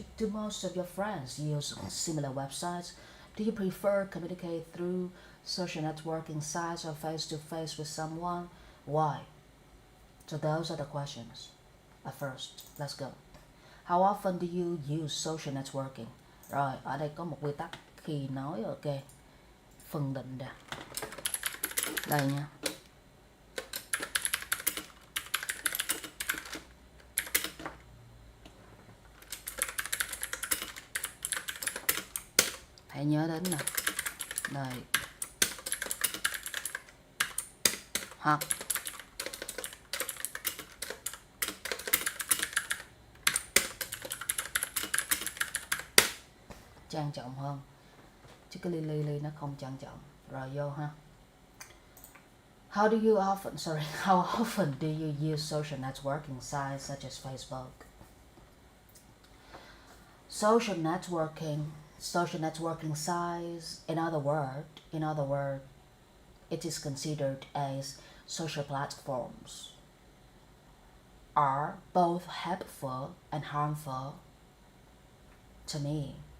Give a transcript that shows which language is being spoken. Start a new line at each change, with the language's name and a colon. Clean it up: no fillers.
English: Do most of your friends use similar websites? Do you prefer communicate through social networking sites or face-to-face with someone? Why? So those are the questions. At first, let's go. How often do you use social networking?
Vietnamese: Rồi, ở đây có một quy tắc khi nói, ok, phân định ra. Đây nha. Hãy nhớ đến nè. Đây. Hoặc trang trọng hơn, chứ cái ly nó không trang trọng. Rồi vô ha.
English: How often do you use social networking sites such as Facebook? Social networking sites, in other words, it is considered as social platforms, are both helpful and harmful to me.